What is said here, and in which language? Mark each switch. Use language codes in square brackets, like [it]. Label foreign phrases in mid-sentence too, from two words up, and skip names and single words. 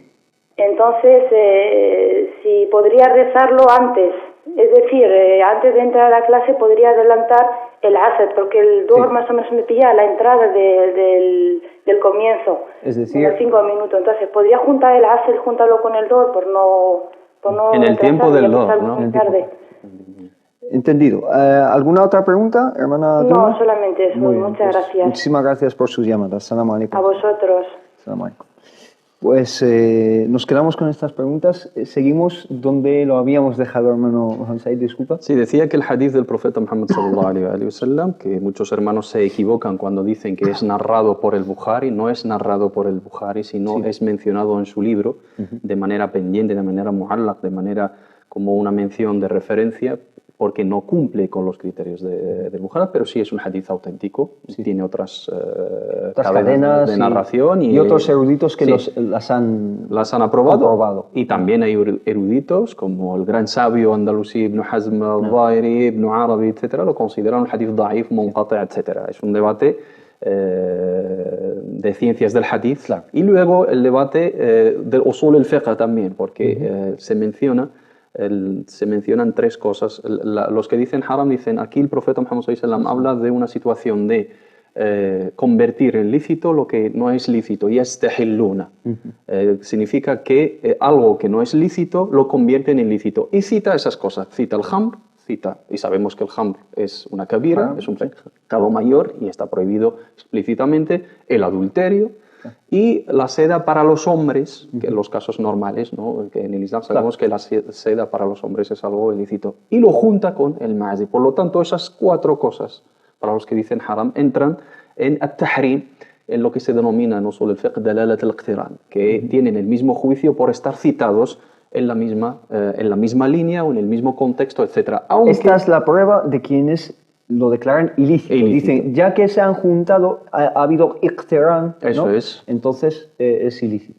[es] Entonces, si podría rezarlo antes, es decir, antes de entrar a la clase podría adelantar el Asr, porque el Dhuhr más o menos me pilla a la entrada del comienzo, es decir, unos 5 minutos. Entonces, podría juntar el Asr, juntarlo con el Dhuhr por no en el tiempo del Dhuhr, ¿no? Entendido. ¿Alguna otra pregunta, hermana? No, solamente eso. Muchas gracias. Muchísimas gracias por sus llamadas. [ar] السلام عليكم. [es] A vosotros. [ar] السلام عليكم. [es] Pues nos quedamos con estas preguntas. Seguimos donde lo habíamos dejado, hermano Hansai, disculpa. Sí, decía que el hadith del profeta Muhammad [ar] صلى الله عليه وسلم, [es] que muchos hermanos se equivocan cuando dicen que es narrado por el Bukhari, no es narrado por el Bukhari, sino es mencionado en su libro de manera pendiente, de manera mu'allaq, de manera como una mención de referencia, porque no cumple con los criterios del Bukhari, pero sí es un hadith auténtico, tiene otras cadenas de narración y otros eruditos que las han aprobado. Y también hay eruditos como el gran sabio andalusí Ibn Hazm al-Zahiri, Ibn Arabi, etc., lo consideran un hadith [ar] ضعيف، منقطع', [es] etc. Es un debate de ciencias del hadith. Claro. Y luego el debate del [ar] أصول الفقه [es] también, porque se mencionan tres cosas. Los que dicen haram dicen, aquí el profeta Muhammad [ar] صلى الله عليه وسلم [es] habla de una situación de convertir en lícito lo que no es lícito, yastahilluna. Significa que algo que no es lícito lo convierten en lícito. Y cita esas cosas, cita el hamr, y sabemos que el hamr es una kabira, es un pecado mayor y está prohibido explícitamente, el adulterio, y la seda para los hombres, que en los casos normales, ¿no? Que en el Islam sabemos que la seda para los hombres es algo ilícito, y lo junta con el ma'asi. Por lo tanto, esas cuatro cosas, para los que dicen haram, entran en at-tahrim, en lo que se denomina en [ar] أصول الفقه دلالة الاقتران, [es] que tienen el mismo juicio por estar citados en la misma línea o en el mismo contexto, etc. Esta es la prueba de quienes lo declaran ilícito. Dicen, ya que se han juntado, ha habido iqtiran, ¿no? Eso es. Entonces es ilícito.